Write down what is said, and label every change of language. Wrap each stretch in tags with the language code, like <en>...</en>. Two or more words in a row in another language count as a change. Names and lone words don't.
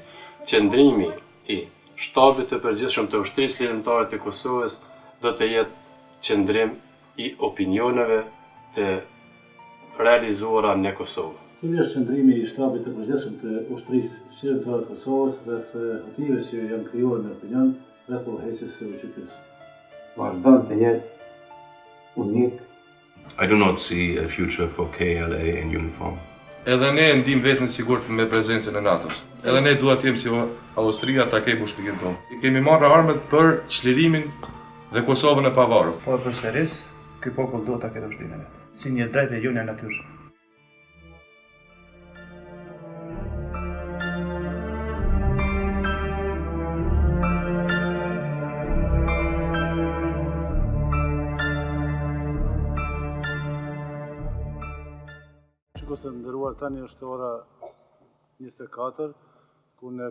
<sq>Qëndrimi i shtabit të përgjithshëm të ushtrisë ligjënore të Kosovës do të jetë qëndrim i opinioneve të realizuara në Kosovë. Cili është qëndrimi i shtabit të përgjithshëm të ushtrisë ligjënore të Kosovës rreth motive që janë krijuar në opinion rreth udhëheqjes së UÇK-s? Vazhdon të jetë unik.</sq> <en>I do not see a future for KLA in uniform.</en> <sq>Edhe ne ndim vetën sigurt me prezencën e NATO-s. Edhe ne duhet të jemi si Austria ta kemi ushtrinë tonë. Kemi marrë armët për çlirimin dhe Kosovën e pavarur. Po përsëris, ky popull duhet ta ketë ushtrinë e vet. Si një drejtë e jone natyrshme. Shikues të nderuar, tani është ora 24, ku në</sq>